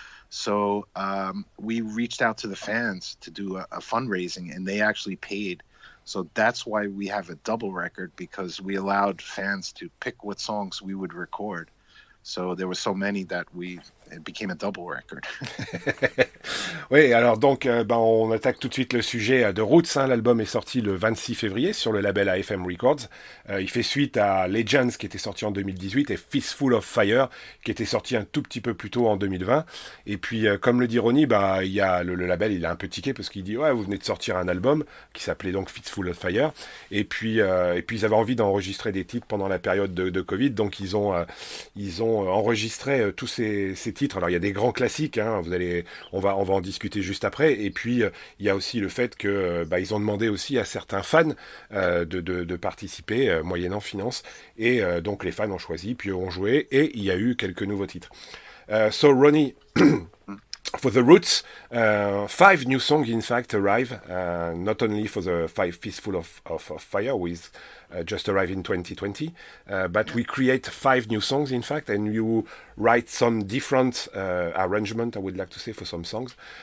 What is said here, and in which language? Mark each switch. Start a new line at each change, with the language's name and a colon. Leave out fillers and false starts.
English: So we reached out to the fans to do a fundraising, and they actually paid. So that's why we have a double record, because we allowed fans to pick what songs we would record. So there were so many that it became a double record.
French: Oui, alors donc on attaque tout de suite le sujet de Roots. L'album est sorti le 26 février sur le label AFM Records. Il fait suite à Legends qui était sorti en 2018 et Fistful of Fire qui était sorti un tout petit peu plus tôt en 2020. Et puis comme le dit Ronnie, il y a le label, il a un peu tiqué parce qu'il dit ouais, vous venez de sortir un album qui s'appelait donc Fistful of Fire. Et puis ils avaient envie d'enregistrer des titres pendant la période de Covid, donc ils ont enregistré tous ces titres. Alors il y a des grands classiques, on va en discuter juste après. Et puis il y a aussi le fait que ils ont demandé aussi à certains fans de participer moyennant finance. Et donc les fans ont choisi, puis ont joué, et il y a eu quelques nouveaux titres.
English: So Ronnie, for the Roots, 5 new songs in fact arrive, not only for the 5 Fistful of Fire with just arrived in 2020, but we create 5 new songs in fact, and you write some different arrangement, I would like to say, for some songs.